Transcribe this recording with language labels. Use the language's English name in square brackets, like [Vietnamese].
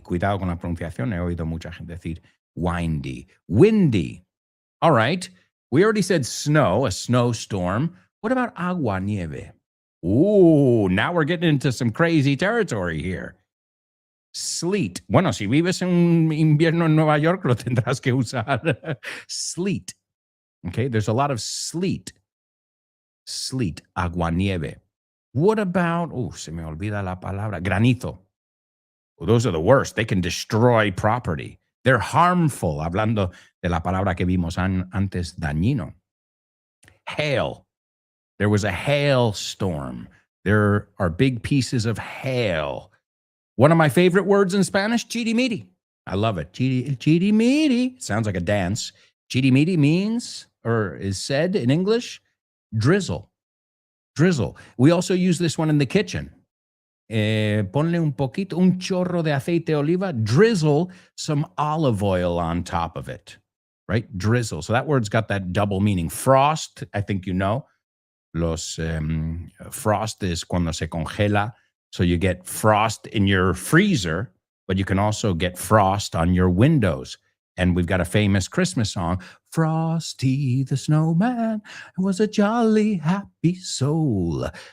[Spanish] Cuidado con la pronunciación. He oído mucha gente decir windy. [English] Windy. All right. We already said snow, a snowstorm. What about agua nieve? Ooh, now we're getting into some crazy territory here. Sleet. [Spanish] Bueno, si vives en un invierno en Nueva York, lo tendrás que usar. [English] Sleet. Okay, there's a lot of sleet. Sleet, aguanieve. What about, [Spanish] se me olvida la palabra, [English] granizo. Well, those are the worst. They can destroy property. They're harmful, [Spanish] hablando de la palabra que vimos antes, dañino. [English] Hail. There was a hailstorm. There are big pieces of hail. One of my favorite words in Spanish, chirimiri. I love it. Chidi meaty. Sounds like a dance. Chidi meaty means, or is said in English, drizzle. Drizzle. We also use this one in the kitchen. [Spanish] Ponle un poquito, un chorro de aceite de oliva. [English] Drizzle some olive oil on top of it. Right? Drizzle. So that word's got that double meaning. Frost, I think you know. Frost is [Spanish] cuando se congela. [English] So you get frost in your freezer, but you can also get frost on your windows. And we've got a famous Christmas song, Frosty the Snowman was a jolly happy soul.